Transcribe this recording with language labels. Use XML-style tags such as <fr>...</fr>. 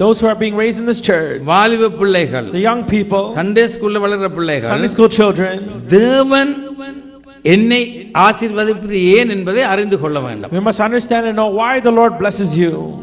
<en>those who are being raised in this church,</en> <ta>வாலிப பிள்ளைகள்,</ta> <en>the young people,</en> <ta>Sunday ஸ்கூல்ல வளர்ற பிள்ளைகள்,</ta> <en>Sunday school children,</en> <ta>தேவன் என்னை ஆசீர்வதிப்பது ஏன் என்பதை அறிந்து கொள்ள வேண்டும்.</ta> <en>we must understand and know why the Lord blesses you.</en>